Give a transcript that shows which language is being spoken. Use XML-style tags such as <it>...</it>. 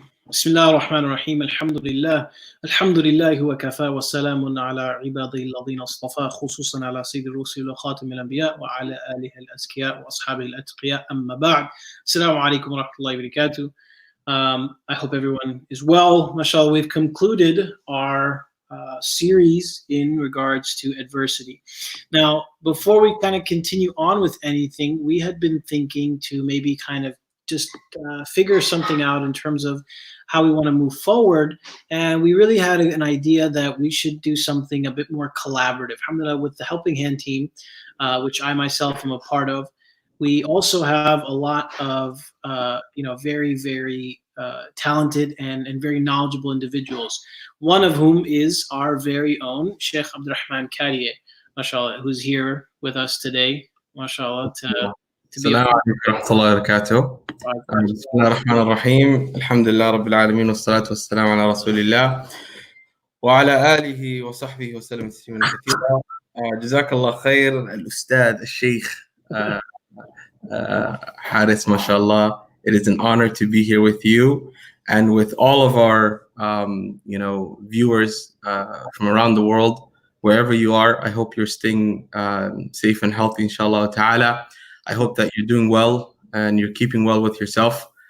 <ar>بسم الله الرحمن الرحيم الحمد لله وكفى والسلام على عباده الذين اصطفى خصوصا على سيد الرسل وخاتم الأنبياء وعلى آله الأزكياء وأصحابه الأتقياء أما بعد.</ar> <en>Assalamu alaikum wa rahmatullahi wa barakatuh. I hope everyone is well. MashaAllah, we've concluded our series in regards to adversity. Now, before we kind of continue on with anything, we had been thinking to maybe kind of just figure something out in terms of how we want to move forward. And we really had an idea that we should do something a bit more collaborative. Alhamdulillah, with the Helping Hand team, which I myself am a part of, we also have a lot of very, very talented and very knowledgeable individuals. One of whom is our very own Sheikh Abdurrahman Kariye, mashallah, who's here with us today, mashallah, to be</en> <ar>السلام عليكم ورحمة الله وبركاته. بسم الله الرحمن الرحيم. الحمد لله رب العالمين والصلاة والسلام على رسول الله وعلى آله وصحبه وسلم تسليما كثيرا. جزاك الله خير الأستاذ الشيخ حارس ما شاء الله.</ar> <en>It is an honor to be here with you and with all of our viewers from around the world, wherever you are. I hope you're staying safe and healthy, inshallah ta'ala. I hope that you're doing well and you're keeping well with yourself.</en>